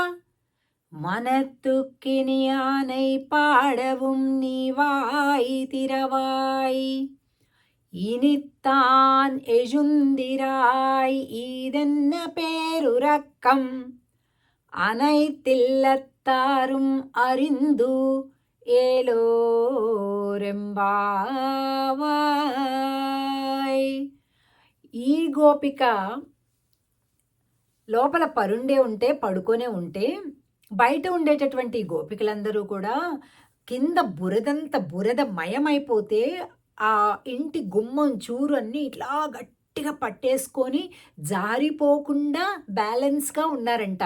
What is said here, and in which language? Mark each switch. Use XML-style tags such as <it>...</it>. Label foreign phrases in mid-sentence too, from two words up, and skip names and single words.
<ta>மனத்துக்கினியானை பாடவும் நீவாய் திரவாய் இனித்தான் எழுந்திராய் ஈதென்ன பேருரக்கம் அனைத்தில்லத்தாரும் அறிந்து ஏலோர் எம்பாவாய்.</ta> <te>ఈ గోపిక లోపల పరుండే ఉంటే పడుకొనే ఉంటే బయట ఉండేటటువంటి గోపికలందరూ కూడా కింద బురద మయమైపోతే ఆ ఇంటి గుమ్మం చూరు అన్నీ ఇట్లా గట్టిగా పట్టేసుకొని జారిపోకుండా బ్యాలెన్స్గా ఉన్నారంట.</te>